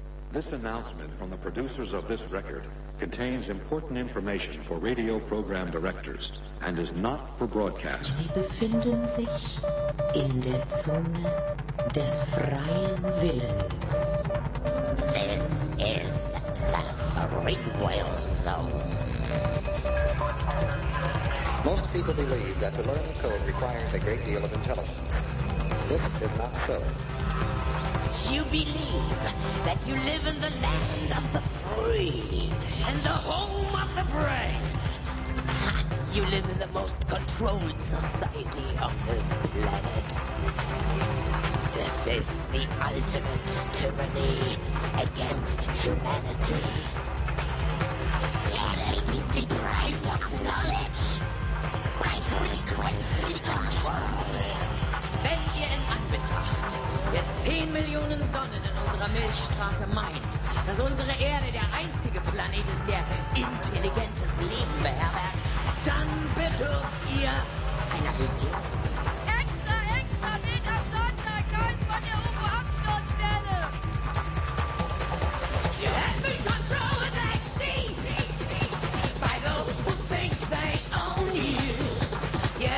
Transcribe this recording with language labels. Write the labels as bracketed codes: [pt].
[en] This announcement from the producers of this record contains important information for radio program directors and is not for broadcast. [de] Sie befinden sich in der Zone des freien Willens. [en] This is the free will zone. Most people believe that to learn the code requires a great deal of intelligence. This is not so. You believe that you live in the land of the free and the home of the brave. You live in the most controlled society on this planet. This is the ultimate tyranny against humanity. You may be deprived of knowledge by frequency control. [de] Wenn ihr in Anbetracht der 10 Millionen Sonnen in unserer Milchstraße meint, dass unsere Erde der einzige Planet ist, der intelligentes Leben beherbergt, dann bedürft ihr einer Vision. Extra, extra, geht am Sonntag, ganz von der UFO-Absturzstelle! [en] You have been controlled like seas by those who think they own you.